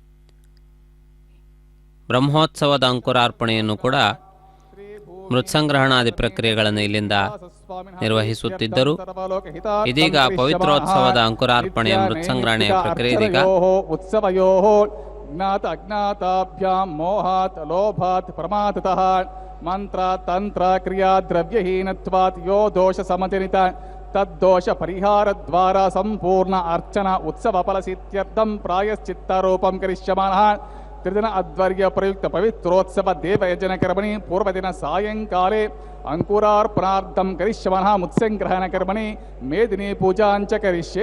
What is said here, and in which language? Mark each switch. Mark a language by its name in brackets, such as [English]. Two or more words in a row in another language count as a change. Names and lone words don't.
[Kannada] ಬ್ರಹ್ಮೋತ್ಸವದ ಅಂಕುರಾರ್ಪಣೆಯನ್ನು ಕೂಡ ಮೃತ್ಸಂಗ್ರಹಣಾದಿ ಪ್ರಕ್ರಿಯೆಗಳನ್ನು ಇಲ್ಲಿಂದ ನಿರ್ವಹಿಸುತ್ತಿದ್ದರು. ಇದೀಗ ಪವಿತ್ರೋತ್ಸವದ ಅಂಕುರಾರ್ಪಣೆಯ ಮೃತ್ಸಂಗ್ರಹಣೆಯ ಪ್ರಕ್ರಿಯೆ ಇದೀಗ [Sanskrit] ಉತ್ಸವಯೋ ಜ್ಞಾತ ಅಜ್ಞಾತಾಭ್ಯಾಂ ಮೋಹಾತ್ ಲೋಭಾತ್ ಪ್ರಮಾದತಃ ಮಂತ್ರ ತಂತ್ರ ಕ್ರಿಯಾ ದ್ರವ್ಯಹೀನತ್ವಾತ್ ಯೋ ದೋಷ ಸಮತಿನಿತ ತದ್ದೋಷ ಪರಿಹಾರ ದ್ವಾರ ಸಂಪೂರ್ಣ ಅರ್ಚನ ಉತ್ಸವ ಫಲಸಿತ್ಯರ್ಥಂ ಪ್ರಾಯಶ್ಚಿತ್ತಾರೋಪಂ ಕರಿಷ್ಯಮಾನಃ ತ್ರಿದಿನ ಅಧ್ವರ್ಯ ಪ್ರಯುಕ್ತ ಪವಿತ್ರೋತ್ಸವ ದೇವಯಜನ ಕರ್ಮಣಿ ಪೂರ್ವದಿನ ಸಾಯಂಕಾಲೆ ಅಂಕುರಾರ್ಪಣಾರ್ಥಂ ಕರಿಷ್ಯಮಾನಃ ಮುತ್ಸಂಗ್ರಹಣ ಕರ್ಮಣಿ ಮೇದಿನಿ ಪೂಜಾಂಚ ಕರಿಷ್ಯೆ.